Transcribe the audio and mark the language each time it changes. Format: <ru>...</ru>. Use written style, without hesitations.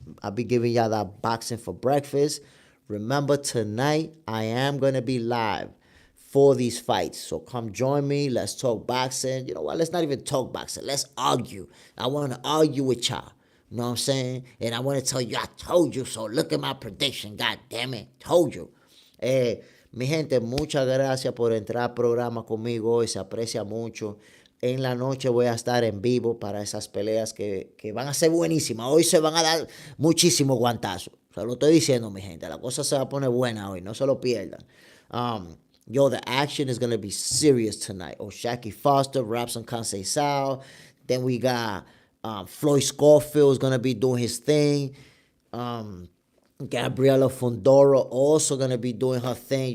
<en>I'll be giving y'all that boxing for breakfast. Remember, tonight I am going to be live for these fights. So come join me. Let's talk boxing. You know what? Let's not even talk boxing. Let's argue. I want to argue with y'all. You know what I'm saying? And I want to tell you, I told you so. Look at my prediction. God damn it. Told you.</en> <es>Mi gente, muchas gracias por entrar al programa conmigo hoy. Se aprecia mucho. En la noche voy a estar en vivo para esas peleas que van a ser buenísimas. Hoy se van a dar muchísimos guantazos. Se lo estoy diciendo, mi gente. La cosa se va a poner buena hoy. No se lo pierdan.</es> <en>The action is going to be serious tonight. Shaki Foster, Robson Conceicao. Then we got Floyd Scofield is going to be doing his thing. Gabriela Fundora also going to be doing her thing.</en>